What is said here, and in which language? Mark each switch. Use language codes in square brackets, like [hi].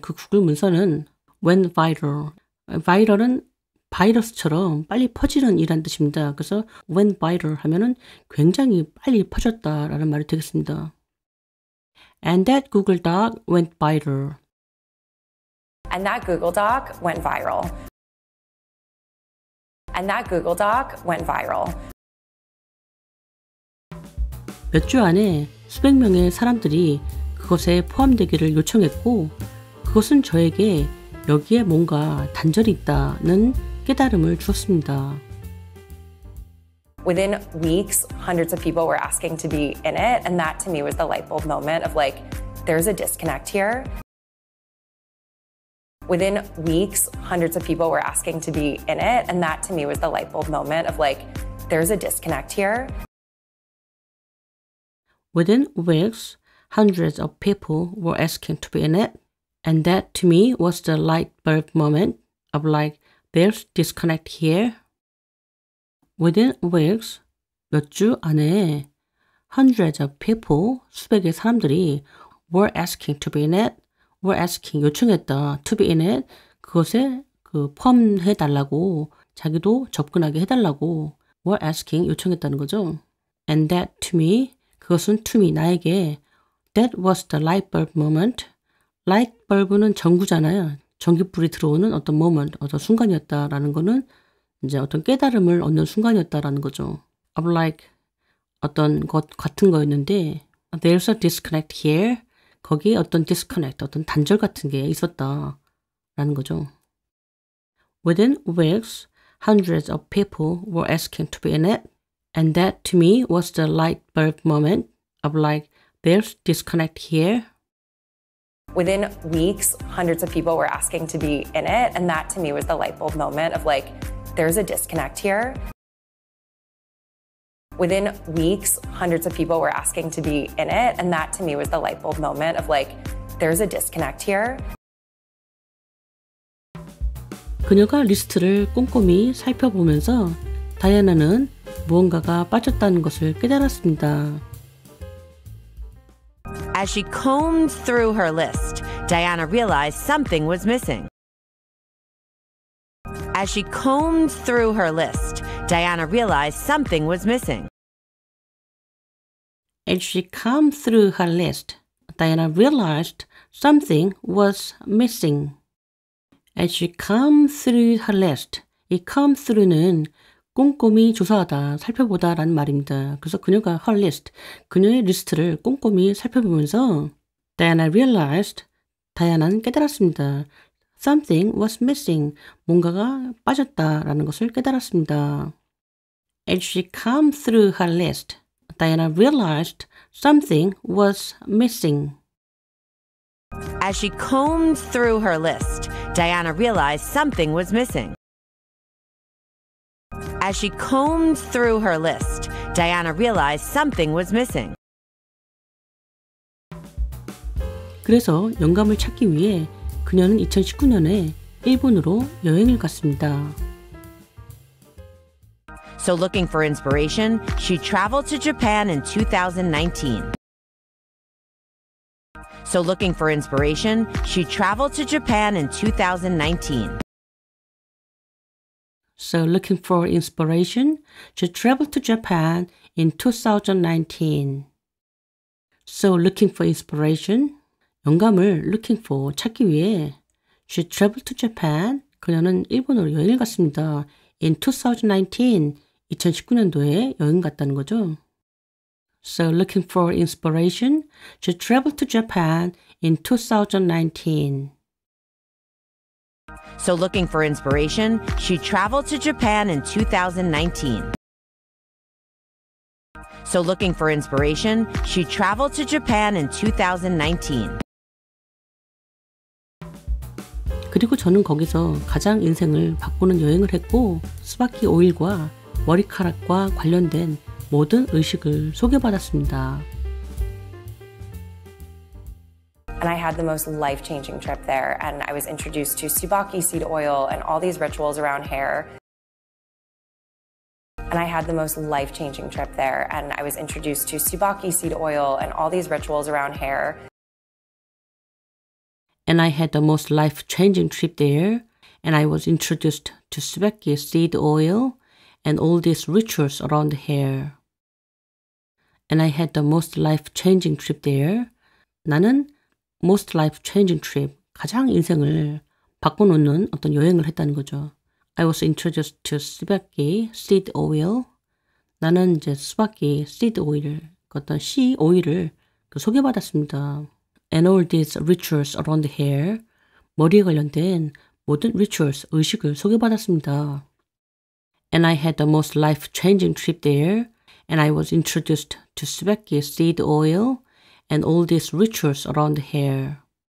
[ko] 그 구글 문서는 [en] went viral. [ko] viral은 바이러스처럼 빨리 퍼지는 이란 뜻입니다. 그래서 [en] went viral [ko] 하면은 굉장히 빨리 퍼졌다라는 말이 되겠습니다. [en] And that Google Doc went viral. And that Google Doc went viral. And that Google Doc went viral. [ko] 몇 주 안에 수백 명의 사람들이 그것에 포함되기를 요청했고 그것은 저에게 여기에 뭔가 단절이 있다는 깨달음을 주었습니다. [en] Within weeks, hundreds of people were asking to be in it, and that to me was the light bulb moment of like, there's a disconnect here. Within weeks, hundreds of people were asking to be in it, and that to me was the light bulb moment of like, there's a disconnect here. Within weeks, hundreds of people were asking to be in it, and that to me was the light bulb moment of like, there's disconnect here. Within weeks, [ko] 몇 주 안에 [en] hundreds of people, [ko] 수백의 사람들이 [en] were asking to be in it, were asking, [ko] 요청했다, [en] to be in it, [ko] 그것에 포함해달라고, 자기도 접근하게 해달라고 [en] were asking, [ko] 요청했다는 거죠. [en] And that to me, [ko] 그것은 [en] to me, [ko] 나에게 [en] that was the light bulb moment. [ko] light bulb는 전구잖아요. 전기불이 들어오는 어떤 moment, 어떤 순간이었다라는 거는 이제 어떤 깨달음을 얻는 순간이었다라는 거죠. [en] of like [ko] 어떤 것 같은 거였는데 [en] there's a disconnect here. [ko] 거기에 어떤 disconnect, 어떤 단절 같은 게 있었다라는 거죠. [en] Within weeks, hundreds of people were asking to be in it, and that to me was the light bulb moment of like there's disconnect here. Within weeks, hundreds of people were asking to be in it, and that to me was the light bulb moment of like, there's a disconnect here. Within weeks, hundreds of people were asking to be in it, and that to me was the light bulb moment of like, there's a disconnect here. [ko] 그녀가 리스트를 꼼꼼히 살펴보면서 다이아나는 무언가가 빠졌다는 것을 깨달았습니다. [en] As she combed through her list, Diana realized something was missing. As she combed through her list, Diana realized something was missing. As she combed through her list, Diana realized something was missing. As she combed through her list, 이 comb through는 [ko] 꼼꼼히 조사하다, 살펴보다 라는 말입니다. 그래서 그녀가 [en] her list, [ko] 그녀의 리스트를 꼼꼼히 살펴보면서 [en] Diana realized, [ko] 다이아나는 깨달았습니다. [en] Something was missing, [ko] 뭔가가 빠졌다라는 것을 깨달았습니다. [en] As she combed through her list, Diana realized something was missing. As she combed through her list, Diana realized something was missing. As she combed through her list, Diana realized something was missing. [ko] 그래서 영감을 찾기 위해 그녀는 2019년에 일본으로 여행을 갔습니다. [en] So looking for inspiration, she traveled to Japan in 2019. So looking for inspiration, she traveled to Japan in 2019. So looking for inspiration, she traveled to Japan in 2019. So looking for inspiration, [ko] 영감을 [en] looking for [ko] 찾기 위해 [en] she traveled to Japan, [ko] 그녀는 일본으로 여행을 갔습니다. [en] In 2019, [ko] 2019년도에 여행 갔다는 거죠. [en] So looking for inspiration, she traveled to Japan in 2019. So looking for inspiration, she traveled to Japan in 2019. So looking for inspiration, she traveled to Japan in 2019. [ko] 그리고 저는 거기서 가장 인생을 바꾸는 여행을 했고 스바키 오일과 머리카락과 관련된 모든 의식을 소개받았습니다. [en] And I had the most life-changing trip there, and I was introduced to Tsubaki seed oil and all these rituals around hair. And I had the most life-changing trip there, and I was introduced to Tsubaki seed oil and all these rituals around hair. And I had the most life-changing trip there, and I was introduced to Tsubaki seed oil and all these rituals around hair. And I had the most life-changing trip there. [ko] 나는 [en] most life-changing trip, [ko] 가장 인생을 바꿔놓는 어떤 여행을 했다는 거죠. [en] I was introduced to Tsubaki seed oil. [ko] 나는 이제 스바키 seed oil, 어떤 씨 오일을 소개받았습니다. [en] And all these rituals around the hair, [ko] 머리에 관련된 모든 [en] rituals, [ko] 의식을 소개받았습니다. [en] And I had the most life-changing trip there, and I was introduced to Tsubaki seed oil and all these rituals around the hair.